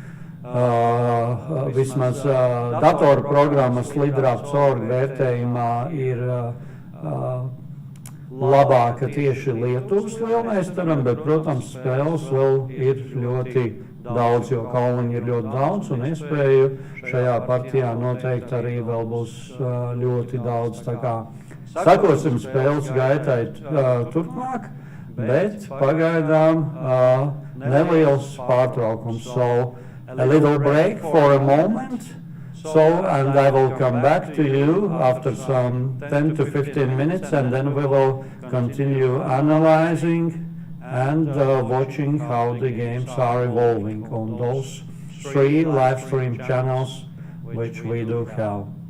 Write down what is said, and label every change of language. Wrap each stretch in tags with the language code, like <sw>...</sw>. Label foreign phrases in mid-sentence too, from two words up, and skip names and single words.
<lv>vismaz datorprogrammas Lidraps.org vērtējumā ir labāka tieši Lietuvas lielmeistaram, bet, protams, spēles vēl ir ļoti daudz, jo kauliņu ir ļoti daudz, un iespēju šajā partijā noteikti arī vēl būs ļoti daudz. Tā kā sakosim spēles gaitai turpmāk, bet pagaidām neliels pārtraukums.</lv> <en>So a little break for a moment. And I will come back to you after some 10 to 15 minutes, and then we will continue analyzing and watching how the games are evolving on those three live stream channels which we do have.</en>